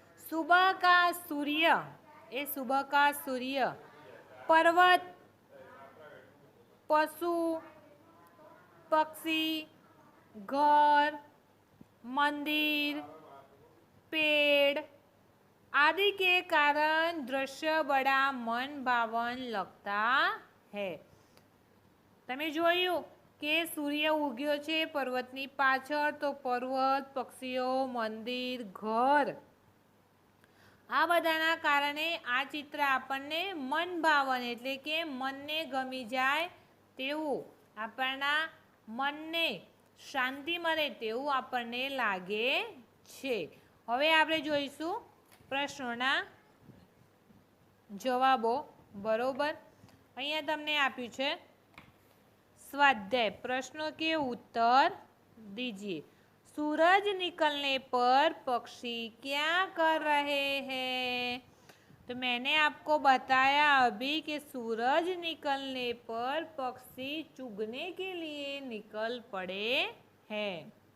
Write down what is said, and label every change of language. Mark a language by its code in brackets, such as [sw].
[hi] सुबह का सूर्य, ये सुबह का सूर्य पर्वत, पशु, पक्षी, घर, मंदिर, पेड़ आदि के कारण दृश्य बड़ा मन भावन लगता है। [gu] તમે જોયું કે સૂર્ય ઉગ્યો છે પર્વતની પાછળ, તો પર્વત, પક્ષીઓ, મંદિર, ઘર આ બધાના કારણે આ ચિત્ર આપણને મન ભાવન એટલે કે મનને ગમી જાય તેવું, આપણા મનને શાંતિ મળે તેવું આપણને લાગે છે। હવે આપણે જોઈશું પ્રશ્નોના જવાબો, બરોબર। અહીંયા તમને આપ્યું છે स्वाध्याय। [hi] प्रश्नों के उत्तर दीजिए। सूरज निकलने पर पक्षी क्या कर रहे हैं? तो मैंने आपको बताया अभी कि सूरज निकलने पर पक्षी चुगने के लिए निकल पड़े हैं।